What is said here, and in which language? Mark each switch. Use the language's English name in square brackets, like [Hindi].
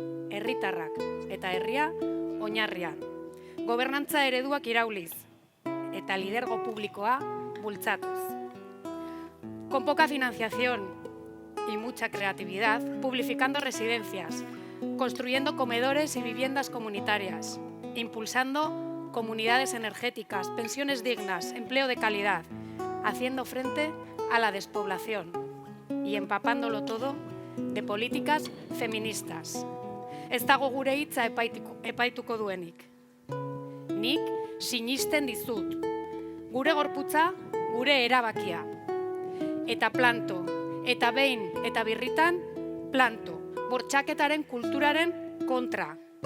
[Basque] Herritarrak eta herria oinarrian. Gobernantza ereduak irauliz eta lidergo publikoa bultzatuz. [Spanish] Con poca financiación y mucha creatividad, publificando residencias, construyendo comedores y viviendas comunitarias, impulsando comunidades energéticas, pensiones dignas, empleo de calidad, haciendo frente a la despoblación y empapándolo todo de políticas feministas. [Basque] Ez dago gure hitza epaituko duenik. Nik sinisten dizut. Gure gorputza, gure erabakia. Eta planto, eta behin eta birritan, planto. Bortxaketaren kulturaren kontra.